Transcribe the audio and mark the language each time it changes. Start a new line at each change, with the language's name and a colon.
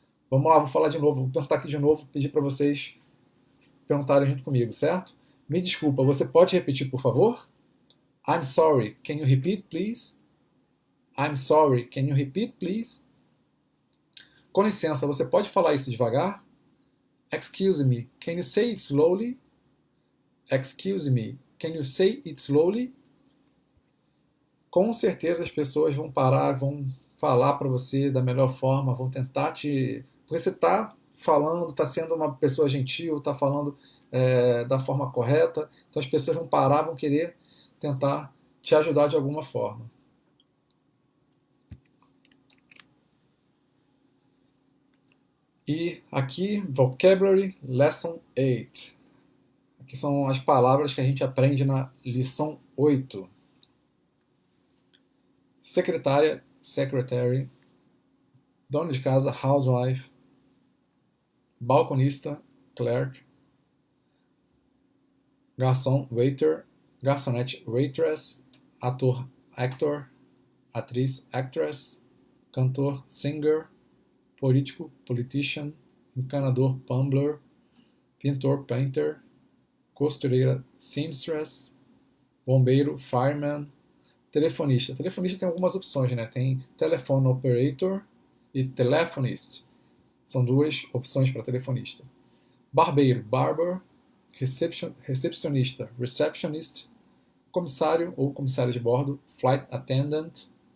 Portuguese: Vamos lá, vou falar de novo, vou perguntar aqui de novo, pedir para vocês perguntarem junto comigo, certo? Me desculpa, você pode repetir, por favor?
English: I'm sorry, can you repeat, please? I'm sorry, can you repeat, please?
Portuguese: Com licença, você pode falar isso devagar?
English: Excuse me, can you say it slowly? Excuse me, can you say it slowly?
Portuguese: Com certeza as pessoas vão parar, vão falar para você da melhor forma, vão tentar te... Porque você está falando, está sendo uma pessoa gentil, está falando da forma correta, então as pessoas vão parar, vão querer tentar te ajudar de alguma forma. E aqui, Vocabulary Lesson 8. Aqui são as palavras que a gente aprende na lição 8. Secretária, secretary. Dona de casa, housewife. Balconista, clerk. Garçom, waiter. Garçonete, waitress. Ator, actor. Atriz, actress. Cantor, singer. Político, politician. Encanador, pumbler. Pintor, painter. Costureira, seamstress. Bombeiro, fireman. Telefonista. Telefonista tem algumas opções, né? Tem telephone operator e telephonist. São duas opções para telefonista. Barbeiro, barber. Recepcionista, receptionist. Comissário ou comissário de bordo, flight attendant.